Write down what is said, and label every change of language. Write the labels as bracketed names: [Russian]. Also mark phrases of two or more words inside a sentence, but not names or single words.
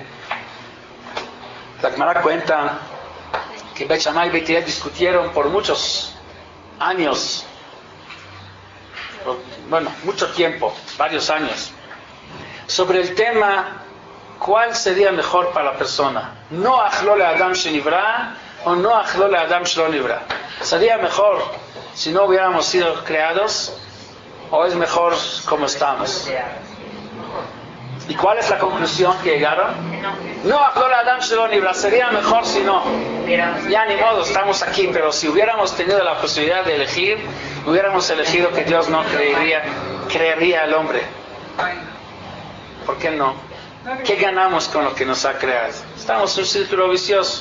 [Spanish] La Gemara cuenta que Bet Shammai y Bet Hillel discutieron por muchos años, mucho tiempo, varios años, sobre el tema cuál sería mejor para la persona. [Hebrew] נוח לו לאדם שנברא או נוח לו לאדם שלא נברא. [Spanish] ¿Sería mejor si no hubiéramos sido creados o es mejor como estamos? ¿Y cuál es la conclusión que llegaron? [Hebrew] נוח לו לאדם שלא נברא. [Spanish] Sería mejor si no. Ya ni modo, estamos aquí, pero si hubiéramos tenido la posibilidad de elegir, hubiéramos elegido que Dios no creería al hombre. ¿Por qué no? ¿Qué ganamos con lo que nos ha creado? Estamos en un círculo vicioso.